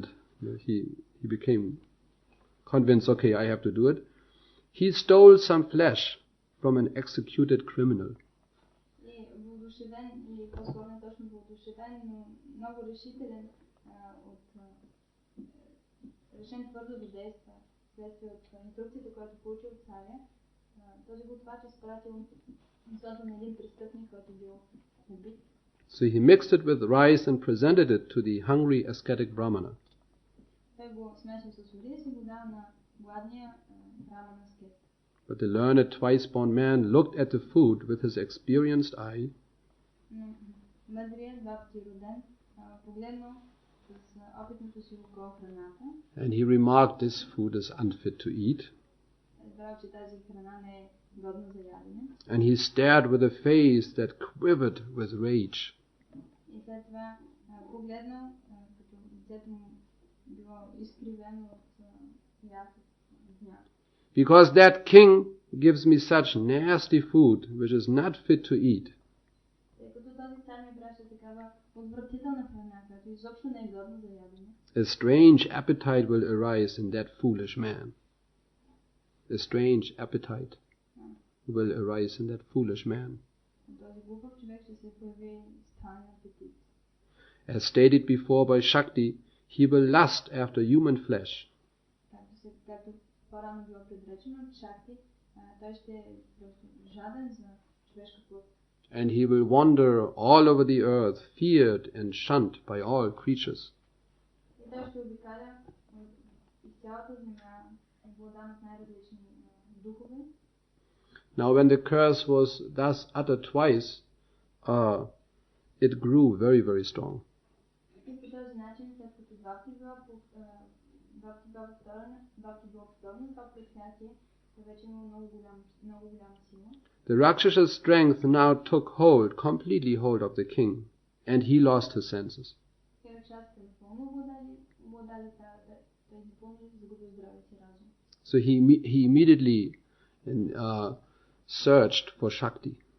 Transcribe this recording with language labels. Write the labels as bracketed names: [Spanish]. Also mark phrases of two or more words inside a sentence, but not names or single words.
[English] He became convinced, okay, I have to do it. He stole some flesh from an executed criminal. [Bulgarian] И въодушевен, и по-скоро не точно въодушевен, но много решителен решен твърдо да действа следствие от инструкцията, която получил от царя. Този готвач изпратил месото на един престъпник, който бил убит. [English] So he mixed it with rice and presented it to the hungry ascetic Brahmana. [Bulgarian] Той го смесил с вода и си го дал на гладния браман аскет. [English] But the learned twice-born man looked at the food with his experienced eye. [Bulgarian] Мъдрият, два пъти роден, погледнал с опитното си око храната. [English] And he remarked, this food is unfit to eat. [Bulgarian] Разбрал, че тази храна не е годна за ядене. [English] And he stared with a face that quivered with rage. [Bulgarian] И след това погледнал, като лицето му било изкривено от яд от гняв. [English] Because that king gives me such nasty food which is not fit to eat. [Bulgarian] Тъй като този цар ми праща такава отвратителна храна, която изобщо не е годна за ядене. [English] A strange appetite will arise in that foolish man. A strange appetite will arise in that foolish man. [Bulgarian] Този глупав човек ще се появи странен апетит. [English] As stated before by Shakti, he will lust after human flesh. [Bulgarian] Както по-рано било предречено от Шакти, той ще е жаден за човешка плът. [English] And he will wander all over the earth, feared and shunned by all creatures. [Bulgarian] И той ще обикаля из цялата земя, обладан от най-различни духове. [English] Now when the curse was thus uttered twice, it grew very, very strong. [Bulgarian] И по този начин, след като два пъти било повторено, това проклятие, вече има много голяма сила. [English] The Rakshasa's strength now took completely hold of the king, and he lost his senses. So he immediately searched for Shakti.